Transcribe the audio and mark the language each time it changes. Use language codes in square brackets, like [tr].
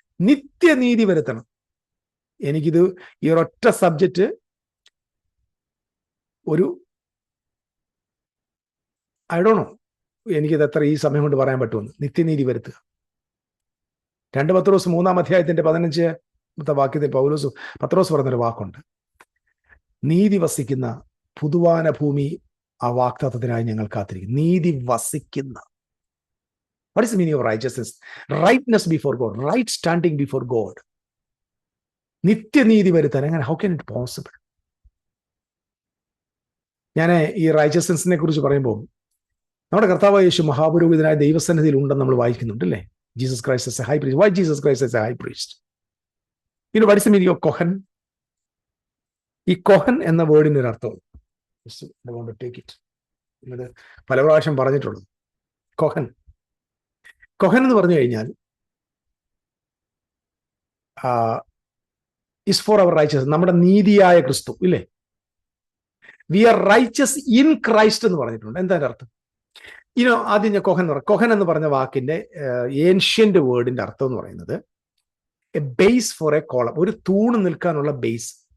[ml] നിത്യനീതി വരുത്തണം. എനിക്കിത് ഈ ഒരൊറ്റ സബ്ജക്റ്റ് ഒരു [en] I don't know, [ml] എനിക്കിത് എത്ര ഈ സമയം കൊണ്ട് പറയാൻ പറ്റുമെന്ന്. നിത്യനീതി വരുത്തുക. 2 പത്രോസ് 3-ാം അധ്യായത്തിന്റെ 15-ാമത്തെ വാക്യത്തിൽ പത്രോസ് പറഞ്ഞൊരു വാക്കുണ്ട്, നീതി വസിക്കുന്ന പുതുവാന ഭൂമി ആ വാഗ്ദത്തത്തിനായി ഞങ്ങൾ കാത്തിരിക്കും. നീതി വസിക്കുന്ന. [en] What is the meaning of righteousness? Rightness before God, right standing before God. [ml] നിത്യനീതി വരുത്താൻ എങ്ങനെ? [en] How can it possible? [ml] ഞാൻ ഈ റൈച്ചസ്നെസ്സിനെ കുറിച്ച് പറയുമ്പോൾ നമ്മുടെ കർത്താവായ യേശു മഹാപുരോഹിതനായ ദൈവസന്നിധിയിൽ ഉണ്ടെന്ന് നമ്മൾ വായിക്കുന്നുണ്ട്, അല്ലേ? [en] Jesus Christ as a high priest. Why Jesus Christ as a high priest? You know what is the meaning of kohen? [ml] ഈ kohen എന്ന വേർഡിന് ഒരു അർത്ഥം, [en] I want to take it. [ml] ഇത് പല പ്രാവശ്യം പറഞ്ഞിട്ടുള്ളത്. kohen എന്ന് പറഞ്ഞു കഴിഞ്ഞാൽ [en] is for our righteous, [ml] നമ്മുടെ നീതിയായ ക്രിസ്തു, ഇല്ലേ? [en] we are righteous in Christ [ml] എന്ന് പറഞ്ഞിട്ടുണ്ട്. എന്താ അർത്ഥം? ആദ്യം ഞാൻ കൊഹൻ എന്ന് പറഞ്ഞ വാക്കിന്റെ ഏൻഷ്യന്റ് വേർഡിന്റെ അർത്ഥം എന്ന് പറയുന്നത് [en] a base for a column, [ml] ഒരു തൂണ് നിൽക്കാനുള്ള ബേസ്.